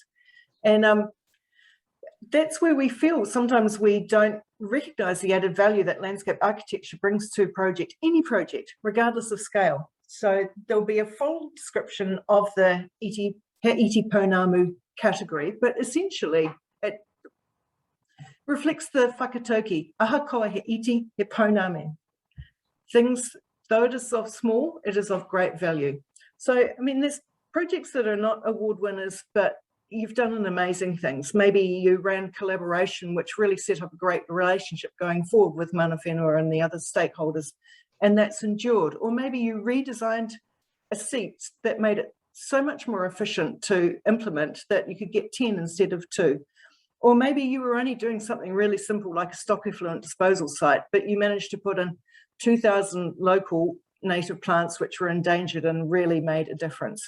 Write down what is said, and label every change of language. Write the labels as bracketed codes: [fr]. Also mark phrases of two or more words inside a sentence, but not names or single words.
[en] And that's where we feel sometimes we don't recognise the added value that landscape architecture brings to any project, regardless of scale. So there'll be a full description of the Iti Pounamu category, but essentially it reflects the whakatauki, [mi] ahakoa he iti he pounamu. [en] Things, though it is of small, it is of great value. So, I mean, there's projects that are not award winners, but you've done an amazing things. Maybe you ran collaboration, which really set up a great relationship going forward with [mi] mana whenua [en] and the other stakeholders, and that's endured. Or maybe you redesigned a seat that made it so much more efficient to implement that you could get 10 instead of 2. Or maybe you were only doing something really simple like a stock effluent disposal site, but you managed to put in 2,000 local native plants which were endangered and really made a difference.